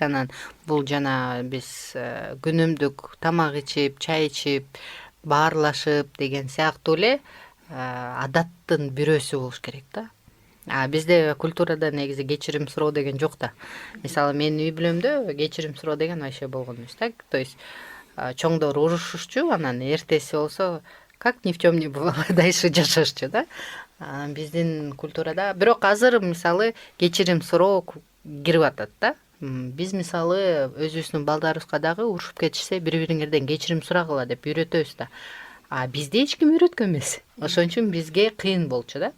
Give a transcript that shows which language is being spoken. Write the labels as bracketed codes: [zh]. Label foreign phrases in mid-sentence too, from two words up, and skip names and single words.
[ky] Анан бул жана биз күнүмдүк тамак ичип, чай ичип, баарлашып деген сыяктуу эле адаттын бирөөсү болуш керек да. Бизде культурада негизи кечирим суроо деген жок да. Мисалы менин үй бүлөмдө кечирим суроо деген вообще болгон эмес да. То есть чоңдор урушушчу, анан эртеси болсо [ru] как ни в чем не бывало дальше [ky] жашашчу да. Биздин культурада бирок азыр мисалы кечирим суроо кирип атат да. Биз мисалы өзүбүздүн балдарыбызга дагы урушуп кетишсе бири-бириңерден кечирим сурагыла деп үйрөтөбүз да. Бизде эч ким үйрөткөн эмес. Ошон үчүн бизге кыйын болчу да.